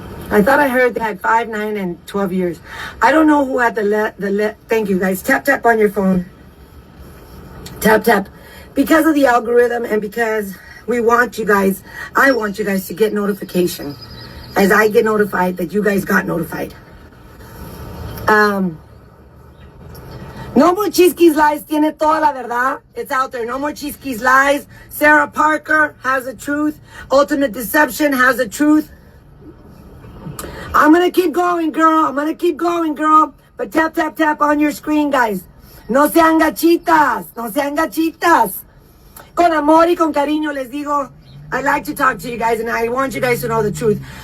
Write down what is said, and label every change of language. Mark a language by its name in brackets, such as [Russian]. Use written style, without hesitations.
[English] I thought I heard they had 5, 9, and 12 years. I don't know who had thank you guys. Tap on your phone. Tap. Because of the algorithm and because we want you guys, I want you guys to get notification as I get notified that you guys got notified. [Spanish] No More Chisquis Lies tiene toda la verdad. [English] It's out there. No More Chisquis Lies. Sarah Parker has the truth. Ultimate Deception has the truth. I'm going to keep going, girl. I'm going to keep going, girl. But tap, tap, tap on your screen, guys. [Spanish] No sean gachitas. No sean gachitas. Con amor y con cariño les digo, [English] I like to talk to you guys and I want you guys to know the truth.